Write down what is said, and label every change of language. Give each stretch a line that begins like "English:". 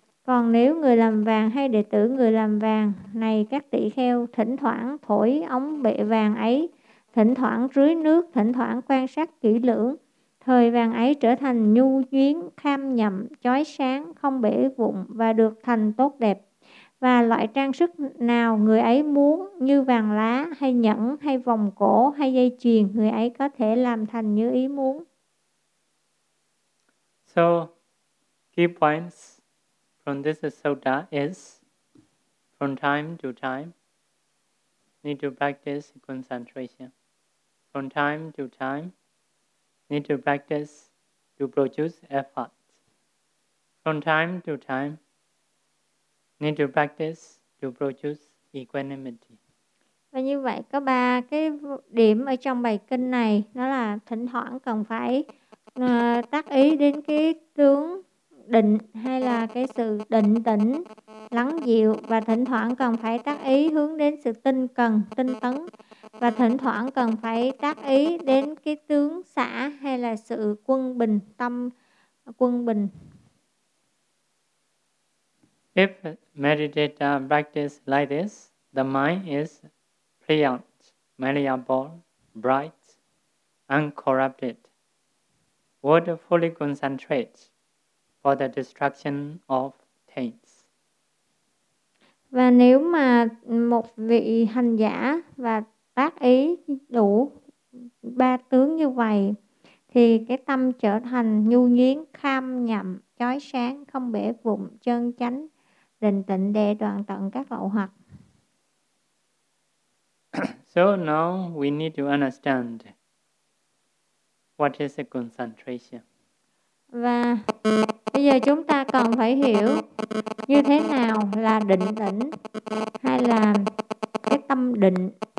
Vietnamese: Còn nếu người làm vàng hay đệ tử người làm vàng, này các tỳ kheo, thỉnh thoảng thổi ống bệ vàng ấy, thỉnh thoảng rưới nước, thỉnh thoảng quan sát kỹ lưỡng, thời vàng ấy trở thành nhu nhuyễn, kham nhậm, chói sáng, không bể vụn và được thành tốt đẹp. Và loại trang sức nào người ấy muốn, như vàng lá, hay nhẫn, hay vòng cổ, hay dây chuyền, người ấy có thể làm thành như ý muốn.
English: So, key points from this sutta is, from time to time, need to practice concentration. From time to time, need to practice to produce effort. From time to time, need to practice to produce equanimity.
Vietnamese: Và như vậy có ba cái điểm ở trong bài kinh này, đó là thỉnh thoảng cần phải tác ý đến cái tướng định hay là cái sự định tĩnh lắng dịu, và thỉnh thoảng cần phải tác ý hướng đến sự tinh cần tinh tấn, và thỉnh thoảng cần phải tác ý đến cái tướng xả hay là sự quân bình, tâm quân bình.
English: If meditator practice like this, the mind is pliant, malleable, bright, uncorrupted. Would fully concentrate for the destruction of taints.
Vietnamese: Và nếu mà một vị hành giả và tác ý đủ ba tướng như vậy, thì cái tâm trở thành nhu nhuyễn, kham nhậm, chói sáng, không bể vụn, chân chánh, định tĩnh để đoạn tận các lậu hoặc.
English: So now we need to understand what is a concentration.
Vietnamese: Và bây giờ chúng ta cần phải hiểu như thế nào là định tĩnh hay là cái tâm định.